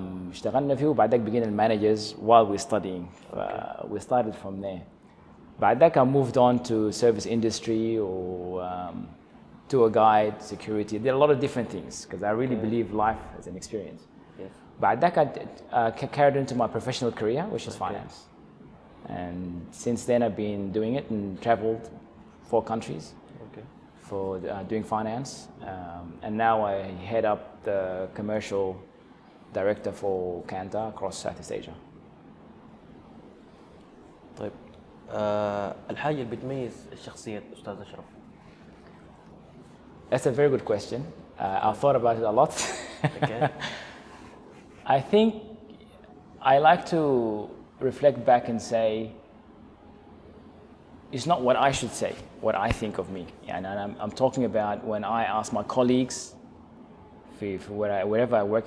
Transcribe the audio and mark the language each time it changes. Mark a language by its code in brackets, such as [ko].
[ar] اشتغلنا فيه وبعدك بقينا المانجرز [en] while we're studying. We started from there. [ar] بعدك [en] I moved on to service industry or tour guide, security. Did a lot of different things because I really believe life is an experience. Yes. [ar] بعدك [en] I carried into my professional career, which is finance. And since then I've been doing it and traveled 4 countries for doing finance. And now I head up the commercial director for Canada across Southeast Asia. [ar] طيب الحاجة اللي بتميز الشخصية أستاذ أشرف؟ [en] That's a very good question. I've thought about it a lot. Okay. I think I like to reflect back and say it's not what I should say, what I think of me. And I'm talking about when I ask my colleagues wherever I work.